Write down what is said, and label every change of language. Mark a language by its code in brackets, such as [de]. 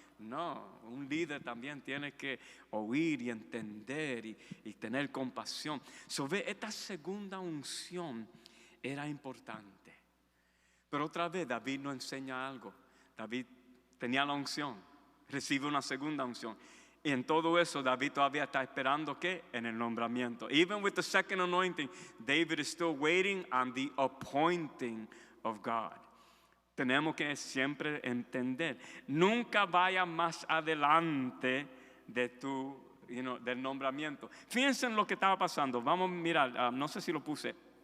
[es] No, un líder también tiene que oír y entender y tener compasión. Ve, esta segunda unción era importante. Pero otra vez David nos enseña algo. David tenía la unción, recibe una segunda unción. Y en todo eso David todavía está esperando ¿qué? En el nombramiento. [en] Even with the second anointing, David is still waiting on the appointing of God. [es] Tenemos que siempre entender, nunca vaya más adelante de del nombramiento. Fíjense en lo que estaba pasando. Vamos a mirar, no sé si lo puse.